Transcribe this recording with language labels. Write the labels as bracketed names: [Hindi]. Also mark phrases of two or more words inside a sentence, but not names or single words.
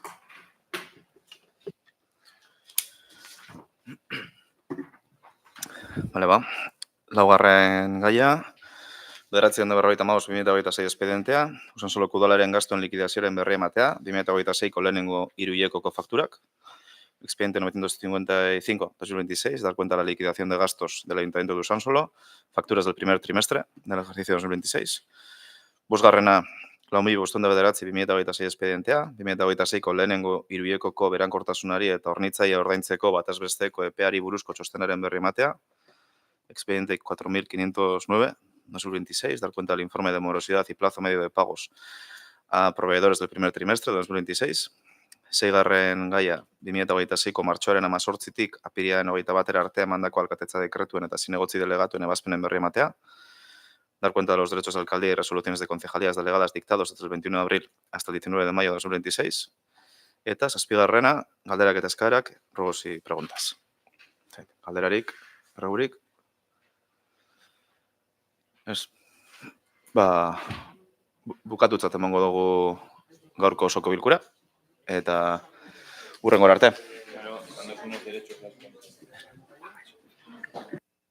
[Basque] Laugarren gaia, 955/2026 espedientea, Usansoloko udalaren gastuen likidazioaren berri ematea, 2026ko lehenengo hiruhilekoko fakturak, [Spanish] expediente 955/2026, dar cuenta de la liquidación de gastos del Ayuntamiento de Usansolo, facturas del primer trimestre del ejercicio 2026. [Basque] Bosgarrena, 4.509/2026 espedientea, 2026ko lehenengo hiruhilekoko berankortasunari eta hornitzaile ordaintzeko batez besteko epeari buruzko txostenaren berri ematea, [Spanish] expediente 4.509/2026, dar cuenta del informe de morosidad y plazo medio de pagos a proveedores del primer trimestre de 2026. [Basque] Seigarren gaia, 2026ko martxoaren 18tik apirilaren 21 arte emandako alkatetza dekretuen eta zinegotzi delegatuen ebazpenen berri ematea, [Spanish] dar cuenta de los derechos de alcaldía y resoluciones de concejalías delegadas dictados desde el 21 de abril hasta el 19 de mayo de 2026. [Basque] Eta zazpigarrena, galderak eta eskaerak, [Spanish] ruegos y preguntas. [Basque] Galderarik, erregurik. Ez, bukatutzat emango dugu gaurko osoko bilkura, eta hurrengora arte.